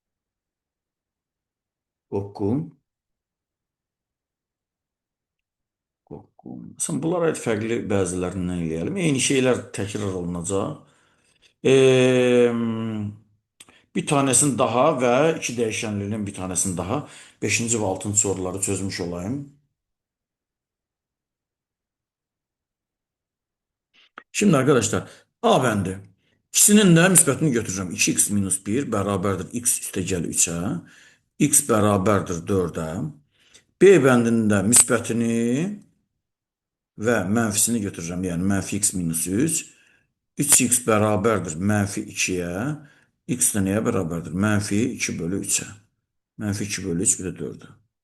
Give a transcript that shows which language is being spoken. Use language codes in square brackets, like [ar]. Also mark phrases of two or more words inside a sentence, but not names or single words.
[az] Oku. Oku. Sən bunlara aid fərqli bəzilərindən eləyəlim. Eyni şeylər təkrar olunacaq. [tr] Bir tanesini daha və iki dəyişənlinin bir tanesini daha 5-ci və 6-cı soruları çözmüş olayım. Şimdi arkadaşlar [az] A bəndi İkisinin də müsbətini götürürəm. 2x minus 1 bərabərdir x üstəgəl 3-ə. X bərabərdir 4-ə. B bəndində müsbətini və mənfisini götürürəm. Yəni mənfi x minus 3. 3x bərabərdir mənfi 2-yə. X də nəyə bərabərdir? Mənfi 2 bölü 3-ə. Mənfi 2 bölü 3 bir də 4-ə.